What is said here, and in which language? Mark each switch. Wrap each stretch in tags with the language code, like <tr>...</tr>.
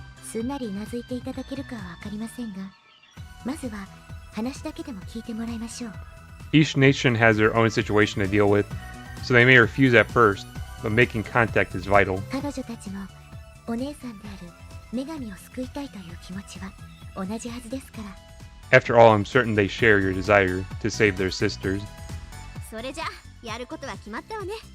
<ja>すんなりうなずいていただけるかはわかりませんが、まずは話だけでも聞いてもらいましょう。</ja> <en>Each nation has their own situation to deal with, so they may refuse at first, but making contact is vital.</en> <ja>彼女たちもお姉さんである女神を救いたいという気持ちは同じはずですから。</ja> <en>After all, I'm certain they share your desire to save their sisters.</en> <ja>それじゃやることは決まったわね。</ja>